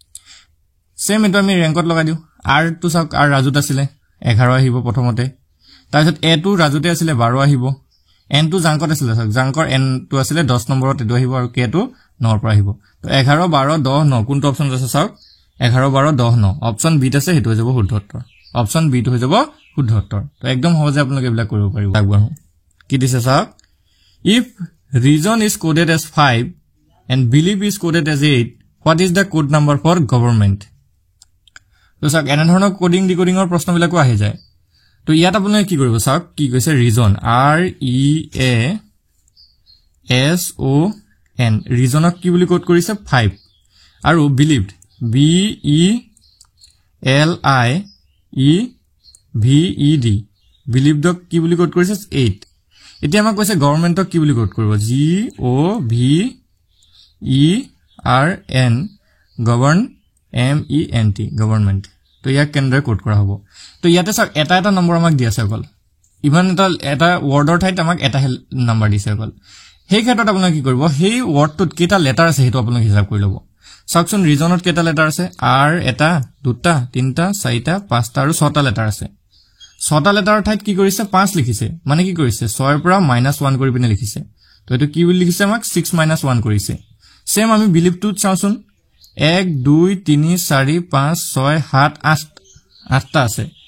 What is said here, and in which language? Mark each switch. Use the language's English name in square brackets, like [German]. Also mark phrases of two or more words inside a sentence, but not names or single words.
[Assamese] সেম এটো আমি ৰেংকত লগাই দিও R টো চাওক R ৰাজুত আছিল 11 আহিব প্ৰথমতে তাৰপিছত a টো ৰাজুতে আছিলে 12 আহিব n টো জাংকত আছিলে জাংকৰ n টো আছিলে 10 নম্বৰত এটো আহিব আৰু k টো 9 ৰ পৰা আহিব তো 11 12 10 9 কোনটো অপচন আছে চাওক 11 12 10 9 অপচন বি আছে হেতু হৈ যাব শুদ্ধ উত্তৰ অপচন বি টো হৈ যাব শুদ্ধ উত্তৰ তো একদম সহজে আপোনালোকে এবিলাক কৰিব পাৰিব আগবাঢ়ো কি দিছে চাওক [English] if reason is coded as 5 and belief is coded as 8 what is the code number for government [Assamese] তো চাওক এনে ধৰণৰ কোডিং ডিকোডিংৰ প্ৰশ্নবিলাকো আহি যায় তো ইয়াত আপোনালোকে কি কৰিব চাওক কি কৈছে ৰিজন R E A S O N ৰিজনক কি বুলি কোড কৰিছে 5 আৰু believed B E L I E V E D believed কি বুলি কোড কৰিছে 8 এতিয়া আমাক কৈছে গভৰ্ণমেণ্টক কি বুলি কোড কৰিব G O V E R N govern M E N T গভৰ্ণমেণ্ট তো ইয়াক কেনেদৰে কোড কৰা হ'ব তো ইয়াতে চাওক এটা নম্বৰ আমাক দি আছে অকল ইমান এটা ওয়াৰ্ডৰ ঠাইত আমাক এটা নম্বৰ দিছে অকল সেই ক্ষেত্ৰত আপোনালোকে কি কৰিব সেই ওয়াৰ্ডটোত কেইটা লেটাৰ আছে হেতু আপোনালোকে হিচাপ কৰি ল'ব চাওকচোন ৰিজনত কেইটা লেটাৰ আছে R এটা দুটা তিনটা চাৰিটা পাঁচটা আৰু ছটা লেটাৰ আছে ছটা লেটাৰৰ ঠাইত কি কৰিছে 5 লিখিছে মানে কি কৰিছে 6 ৰ পৰা -1 কৰি পিনে লিখিছে তো এটো কি বুলি লিখিছে আমাক 6 - 1 কৰিছে সেম আমি বিলিভ টুত চাওচোন 1 2 3 4 5 6 7 8 8টা আছে